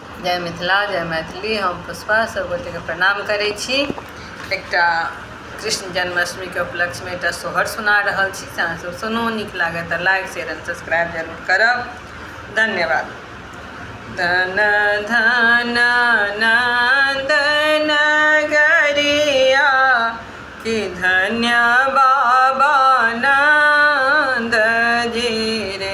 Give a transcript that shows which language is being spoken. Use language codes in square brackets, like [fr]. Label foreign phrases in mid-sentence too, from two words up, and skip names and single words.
[mai] जय मिथिला जय मैथिली। हम पुष्पा सबगोटे के प्रणाम करै छी। एकटा कृष्ण जन्माष्टमी के उपलक्ष्य में एकटा सोहर सुना रहल छी। अहाँ सब सुनू, नीक लागे तो [en] like share and subscribe [mai] जरूर करब। धन्यवाद। धन धन नंदन गरिया कि धन्य बाबा नंद जी रे।